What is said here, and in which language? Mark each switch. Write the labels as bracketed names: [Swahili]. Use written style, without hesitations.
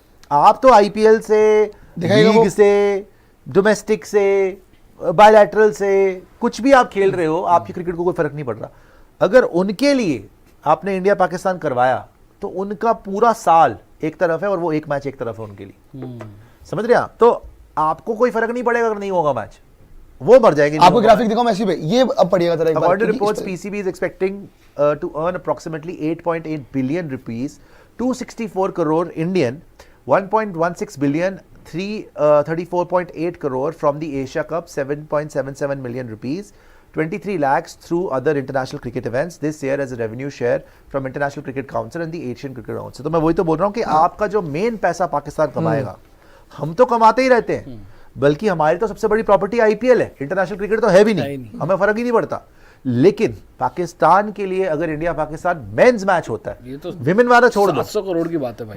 [Hindi] आप तो आईपीएल से, लीग से, डोमेस्टिक से, बायलैटरल से कुछ भी आप खेल रहे हो, आपकी क्रिकेट को कोई फर्क नहीं पड़ रहा। अगर उनके लिए आपने इंडिया पाकिस्तान करवाया तो उनका पूरा साल एक तरफ है और वो एक मैच एक तरफ है उनके लिए। समझ रहे हैं आप? तो आपको कोई फर्क नहीं पड़ेगा अगर नहीं होगा मैच, वो मर जाएंगे। आपको ग्राफिक दिखाऊं मैसी पे, ये अब पढ़िएगा जरा एक बार। [English] According to reports, PCB is expecting to earn approximately 8.8 billion rupees, 264 crore Indian, 1.16 billion, 34.8 crore from the Asia Cup, 7.77 million rupees, 23 lakhs through other international cricket events this year as a revenue share from International Cricket Council and the Asian Cricket Council। [Hindi] तो मैं वही तो बोल रहा हूँ कि आपका जो मेन पैसा पाकिस्तान कमाएगा, हम तो कमाते ही रहते हैं, बल्कि हमारी तो सबसे बड़ी प्रॉपर्टी आईपीएल है, इंटरनेशनल क्रिकेट तो है भी नहीं, हमें फर्क ही नहीं पड़ता। लेकिन पाकिस्तान के लिए अगर इंडिया पाकिस्तान मेंस मैच होता है, ये तो विमेन वाला छोड़ दो, 700 करोड़ की बात है भाई,